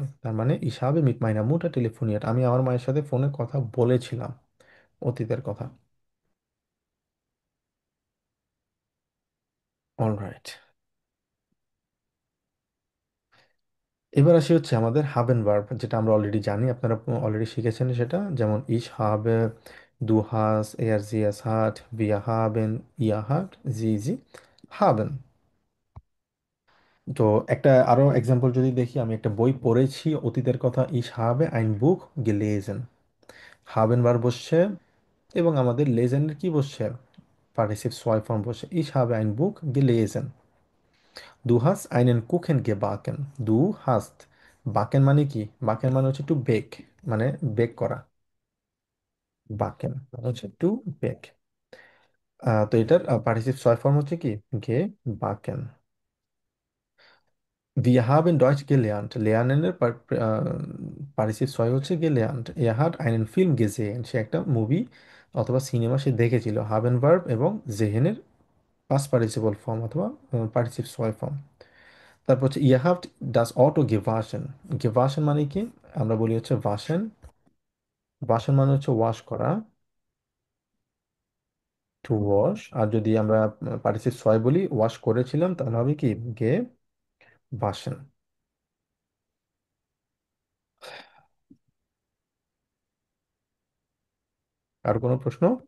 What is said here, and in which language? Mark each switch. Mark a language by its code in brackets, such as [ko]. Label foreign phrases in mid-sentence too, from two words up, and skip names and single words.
[bn] তার মানে হিসাবে [de] mit meiner Mutter telefoniert, [bn] আমি আমার মায়ের সাথে ফোনে কথা বলেছিলাম, অতীতের কথা। অলরাইট, এবার আসি হচ্ছে আমাদের হাবেন ভার্ব, যেটা আমরা অলরেডি জানি, আপনারা অলরেডি শিখেছেন সেটা। [de] যেমন ইস habe, du hast, er sie es hat, wir haben, ihr habt, sie haben। [bn] তো একটা আরো এক্সাম্পল যদি দেখি, আমি একটা বই পড়েছি, অতীতের কথা। [de] Ich habe ein Buch gelesen, [bn] haben বার বসছে এবং আমাদের লেজেন্ডের কি বসছে? পার্টিসিপ ছয় ফর্ম বসছে। [de] ইস habe ein Buch gelesen, du hast einen Kuchen gebacken, du hast, [bn] বাকেন মানে কি? বাকেন মানে হচ্ছে [en] to bake, [bn] মানে বেক করা। বাকেন মানে হচ্ছে [en] to bake. [bn] তো এটার পার্টিসিপ ছয় ফর্ম হচ্ছে কি? [de] গে বাকেন। Wir haben Deutsch gelernt, lernen [bn] এর পার্টিসিপ ছয় হচ্ছে [de] gelernt। Er hat einen Film gesehen, [bn] সে একটা মুভি অথবা সিনেমা সে দেখেছিল। [de] haben verb [bn] এবং sehen এর পাস্ট পার্টিসিপল ফর্ম অথবা পার্টিসিপ ছয় ফর্ম। [de] তারপর হচ্ছে ihr habt das Auto gewaschen, gewaschen [bn] মানে কি? আমরা বলি হচ্ছে waschen, waschen মানে হচ্ছে ওয়াশ করা, [en] to wash. [bn] আর যদি আমরা পার্টিসিপ ছয় বলি, ওয়াশ করেছিলাম, তাহলে হবে কি? [de] ge waschen. [bn] আর কোনো প্রশ্ন?